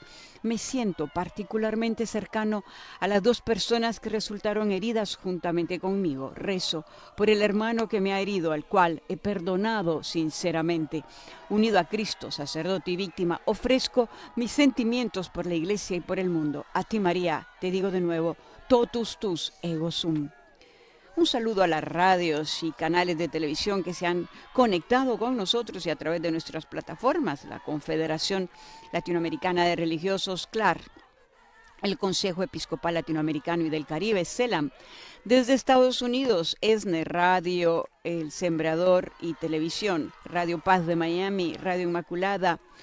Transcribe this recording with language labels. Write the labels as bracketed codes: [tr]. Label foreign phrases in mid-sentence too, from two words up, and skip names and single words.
[es] Me siento particularmente cercano a las dos personas que resultaron heridas juntamente conmigo. Rezo por el hermano que me ha herido, al cual he perdonado sinceramente. Unido a Cristo, sacerdote y víctima, ofrezco mis sentimientos por la Iglesia y por el mundo. A ti, María, te digo de nuevo, [la] totus tus ego sum. [es] Un saludo a las radios y canales de televisión que se han conectado con nosotros y a través de nuestras plataformas, la Confederación Latinoamericana de Religiosos, CLAR, el Consejo Episcopal Latinoamericano y del Caribe, CELAM, desde Estados Unidos, ESNE Radio, El Sembrador y Televisión, Radio Paz de Miami, Radio Inmaculada,